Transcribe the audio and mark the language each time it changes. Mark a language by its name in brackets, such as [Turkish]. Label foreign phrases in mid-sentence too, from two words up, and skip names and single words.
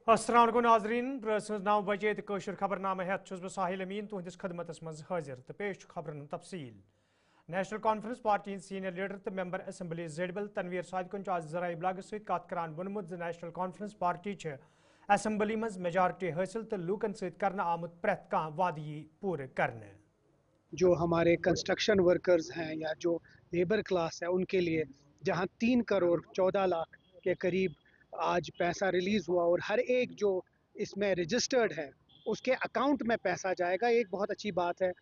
[Kashmiri] अस्सलाम वालेकुम नाज़रीन रस 9 बजे कशर खबरनामा हेत बह साहिल अमीन तुहदिस खदमतस मज हाजिर तो पेश खबरन तफसील। नेशनल कॉन्फ्रेंस पार्टी [English] senior leader [Kashmiri] तो [English] member assembly [Kashmiri] जेडबल तनवीर सादिकुन आज जराए इबलाग सत करान वोनमुत नेशनल कॉन्फ्रेंस पार्टी असम्बली मज मेजॉरिटी हासिल तो लूकन सत आमुत प्रेत कह वादी पूरे करने। [Hindi] जो हमारे [English] construction workers [Hindi] हैं या जो [English] labour class [Hindi] है उनके लिए जहां 3 करोड़ 14 लाख के करीब आज पैसा रिलीज़ हुआ और हर एक जो इसमें रजिस्टर्ड है उसके अकाउंट में पैसा जाएगा, एक बहुत अच्छी बात है।